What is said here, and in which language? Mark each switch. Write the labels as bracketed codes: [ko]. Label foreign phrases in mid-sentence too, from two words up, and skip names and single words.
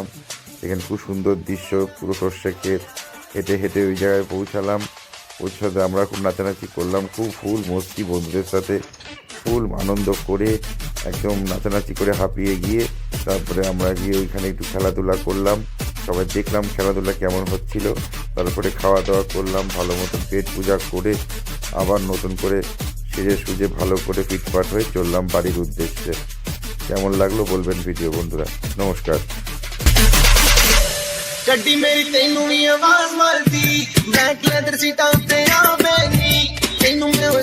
[bn] সেখানে খুব সুন্দর দৃশ্য, পুরো সর্ষে ক্ষেত। হেঁটে হেঁটে ওই জায়গায় পৌঁছাতে আমরা খুব নাচানাচি করলাম, খুব ফুল মস্তি বন্ধুদের সাথে ফুল আনন্দ করে একদম নাচানাচি করে হাঁপিয়ে গিয়ে তারপরে আমরা গিয়ে ওইখানে একটু খেলাধুলা করলাম। সবাই দেখলাম খেলাধুলা কেমন হচ্ছিল। তারপরে খাওয়া দাওয়া করলাম, ভালো মতন পেট পূজা করে আবার নতুন করে সেজে সুজে ভালো করে ফিটফাট হয়ে চললাম বাড়ির উদ্দেশ্যে। কেমন লাগলো বলবেন ভিডিও বন্ধুরা। নমস্কার। [pa] ਗੱਡੀ ਮੇਰੀ ਤੈਨੂੰ ਵੀ ਆਵਾਜ਼ ਮਾਰਦੀ, ਬੈਕ ਲੈਦਰ ਸੀਟਾਂ ਉੱਤੇ ਆਵੇਂਗੀ, ਤੈਨੂੰ ਮੈਂ